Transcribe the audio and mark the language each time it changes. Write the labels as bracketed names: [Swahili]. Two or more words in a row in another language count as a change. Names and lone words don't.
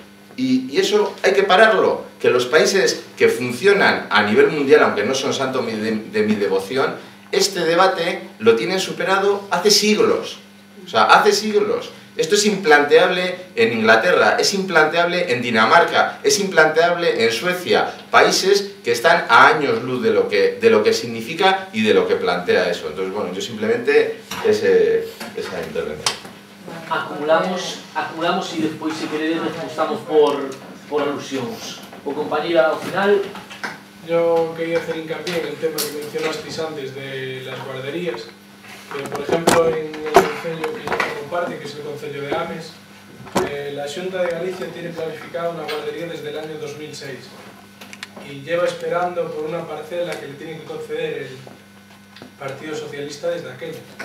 [Spanish] Y eso hay que pararlo, que los países que funcionan a nivel mundial, aunque no son santos de mi devoción, este debate lo tienen superado hace siglos. O sea, hace siglos. Esto es implanteable en Inglaterra, es implanteable en Dinamarca, es implanteable en Suecia, países que están a años luz de lo que significa y de lo que plantea eso. Entonces, bueno, yo simplemente esa intervención. [Galician] Acumulamos y despois, se queredes, ajustamos por alusións. O compañeiro ao final. [Spanish] Yo quería hacer hincapié en el tema que mencionasteis antes de las guarderías. Por ejemplo, en el concello que yo comparte, que es el concello de Ames, la Xunta de Galicia tiene planificada una guardería desde el año 2006 y lleva esperando por una parcela que le tiene que conceder el Partido Socialista desde aquella.